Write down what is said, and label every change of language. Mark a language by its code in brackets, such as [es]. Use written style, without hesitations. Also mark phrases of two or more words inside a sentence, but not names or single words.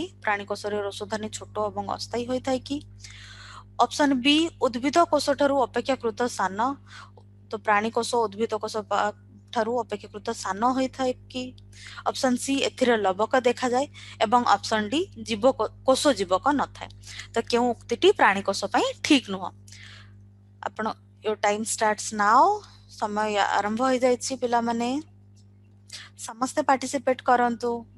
[or] ପ୍ରାଣୀ କୋଷରେ ରସଧାନୀ ଛୋଟ ଏବଂ ଅସ୍ଥାୟୀ ହୋଇ ଥାଏ କି? [en] option B [or] ଉଦ୍ଭିଦ କୋଷ ଠାରୁ ଅପେକ୍ଷାକୃତ ସାନ। ତ ପ୍ରାଣୀ କୋଷ ଉଦ୍ଭିଦ କୋଷ ଠାରୁ ଅପେକ୍ଷାକୃତ ସାନ ହୋଇ ଥାଏ କି? [en] option C [or] ଏଥିରେ ଲବକ ଦେଖା ଯାଏ ଏବଂ [en] option D [or] କୋଷ ଜୀବକ ନ ଥାଏ। ତ କେଉଁ ଉକ୍ତିଟି ପ୍ରାଣୀ କୋଷ ପାଇଁ ଠିକ ନୁହେଁ? [en] आपण your time starts now। [or] ସମୟ ଆରମ୍ଭ ହୋଇ ଯାଇଛି। ପିଲା ମାନେ ସମସ୍ତ ପାର୍ଟିସିପେଟ କରନ୍ତୁ।